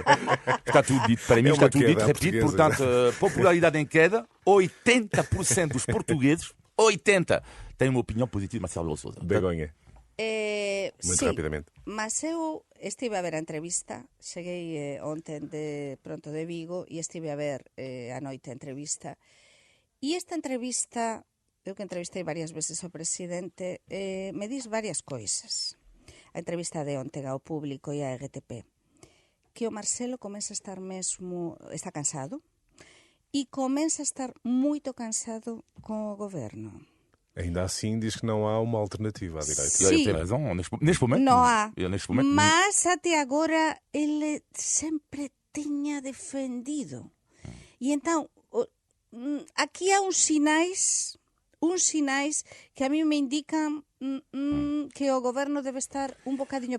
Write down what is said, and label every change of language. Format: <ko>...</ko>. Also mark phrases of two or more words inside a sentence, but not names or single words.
<pt>Está tudo dito, para mim está tudo dito. Repito, portanto, popularidade em queda, 80% dos portugueses, 80%, têm uma opinião positiva de Marcelo Rebelo de Sousa. Begonha. Muito rapidamente. Mas eu estive a ver a entrevista, cheguei ontem de Vigo e estive a ver a noite a entrevista.</pt> <gl>E esta entrevista, eu que entrevistei varias veces ao presidente, me dis varias coisas. A entrevista de ontem ao público e a RTP. Que o Marcelo comeza a estar mesmo, está cansado, e comeza a estar moito cansado con o goberno.</gl> <pt>Ainda assim diz que não há uma alternativa à direita. Sim. Tem razão, neste momento</pt> <gl>Non há, neste momento, mas até agora ele sempre tiña defendido. E então, aquí há uns sinais que a mí me indican que o governo deve estar um bocadinho</gl>